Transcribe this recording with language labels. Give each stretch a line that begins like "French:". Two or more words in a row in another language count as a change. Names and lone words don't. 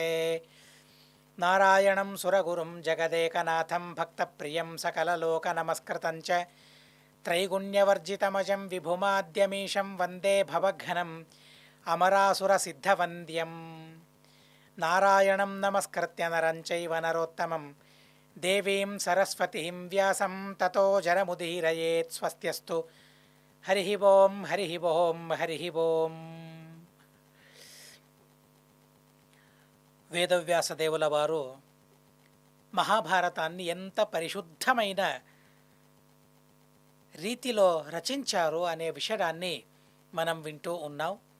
Sanskrit: नारायणं सुरगुरुं जगदेकनाथं भक्तप्रियं सकललोकनमस्कृतं च त्रैगुण्यवर्जितमजं विभुमाद्यमीशं वन्दे भवघ्नं अमरासुरसिद्धवन्द्यं। नारायणं नमस्कृत्य नरं चैव नरोत्तमं देवीं सरस्वतीं व्यासं ततो जरमुदीरयेत्। स्वस्त्यस्तु हरिः ओं हरिः ओं हरिः ओं।
Telugu: వేదవ్యాసదేవుల వారు మహాభారతాన్ని ఎంత పరిశుద్ధమైన రీతిలో రచించారు అనే విషయాన్ని మనం వింటూ ఉన్నాం.